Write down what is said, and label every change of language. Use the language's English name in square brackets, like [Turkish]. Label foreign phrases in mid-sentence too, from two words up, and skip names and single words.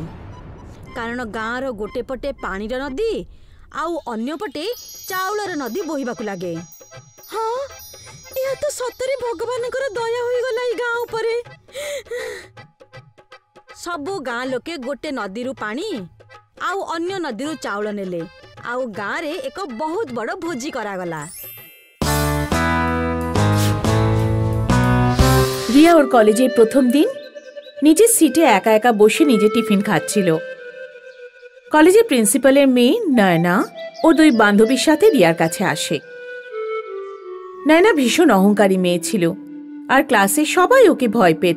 [Odia] କାରଣ ଗାଁର ଗୋଟେ ପଟେ ପାଣିର ନଦୀ ଆଉ ଅନ୍ୟପଟେ ଚାଉଳର ନଦୀ ବୋହିବାକୁ ଲାଗେ। ହଁ, ଏହା ତ ସତରେ ଭଗବାନଙ୍କର ଦୟା ହୋଇଗଲା ଏହି ଗାଁ ଉପରେ। ସବୁ ଗାଁ ଲୋକେ ଗୋଟେ ନଦୀରୁ ପାଣି ଆଉ ଅନ୍ୟ নদীରୁ ଚାଉଳ ନେଲେ ଆଉ ଗାଁରେ ଏକ ବହୁତ ବଡ଼ ଭୋଜି କରାଗଲା। [Bangla] রিয়া ওর কলেজের প্রথম দিন নিজের সিটে একা একা বসে নিজে টিফিন খাচ্ছিল। কলেজের প্রিন্সিপালের মেয়ে নয়না ও দুই বান্ধবীর সাথে রিয়ার কাছে আসে। নয়না ভীষণ অহংকারী মেয়ে ছিল আর ক্লাসে সবাই ওকে ভয় পেত।